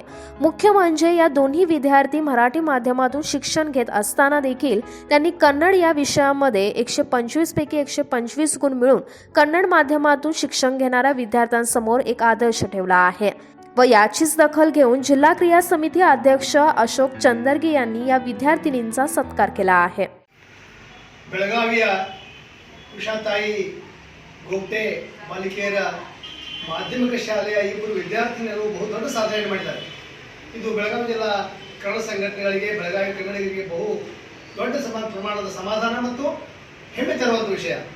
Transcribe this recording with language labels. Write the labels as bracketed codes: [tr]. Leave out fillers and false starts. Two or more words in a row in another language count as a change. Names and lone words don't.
[mr] मुख्य म्हणजे या दोन्ही विद्यार्थी मराठी माध्यमातून शिक्षण घेत असताना देखील त्यांनी कन्नड या विषयामध्ये 125 पैकी 125 गुण मिळवून कन्नड माध्यमातून शिक्षण घेणाऱ्या विद्यार्थ्यांसमोर एक आदर्श ठेवला आहे व याचीच दखल घेऊन जिल्हा क्रिया समिती अध्यक्ष अशोक चंदर्गी यांनी या विद्यार्थिनींचा सत्कार केला आहे. [kn] ಬೆಳಗಾವಿಯ ಉಷಾತಾಯಿ ಗೋಗ್ಟೆ ಬಾಲಿಕೆಯರ ಮಾಧ್ಯಮಿಕ ಶಾಲೆಯ ಇಬ್ಬರು ವಿದ್ಯಾರ್ಥಿನಿಯರು ಬಹುದೊಡ್ಡ ಸಾಧನೆ ಮಾಡಿದ್ದಾರೆ. ಇದು ಬೆಳಗಾವಿ ಜಿಲ್ಲಾ ಕನ್ನಡ ಸಂಘಟನೆಗಳಿಗೆ, ಬೆಳಗಾವಿ ಕನ್ನಡಿಗರಿಗೆ ಬಹು ದೊಡ್ಡ ಪ್ರಮಾಣದ ಸಮಾಧಾನ ಮತ್ತು ಹೆಮ್ಮೆ ತರುವಂಥ ವಿಷಯ.